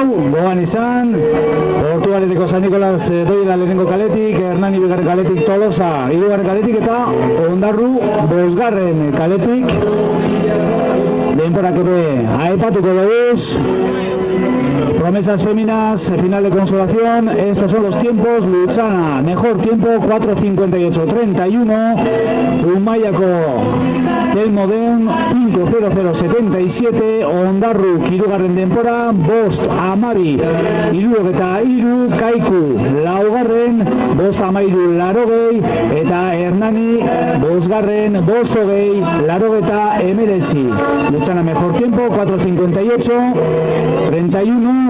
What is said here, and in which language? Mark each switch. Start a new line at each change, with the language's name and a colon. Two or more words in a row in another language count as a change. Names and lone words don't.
Basque: gogoan izan, Portugaleteko San Nicolás doila lehenengo kaletik, Hernani bigarren kaletik, Tolosa hirugarren kaletik eta Ondarru bosgarren kaletik. Denporak ere aipatuko duguz.
Spanish: Promesas féminas, final de consolación. Estos son los tiempos. Luzana, mejor tiempo, 4:58:31.
Basque: Zumaiako Telmoden, 5:00:77. Ondarru, hirugarren denpora, bost amabi, hirurogeita hiru. Kaiku, laugarren, bost amairu, larogei. Eta Hernani, bosgarren, bost hogei, larogeita hemeretzi.
Spanish: Luzana, mejor tiempo, 4:58:31.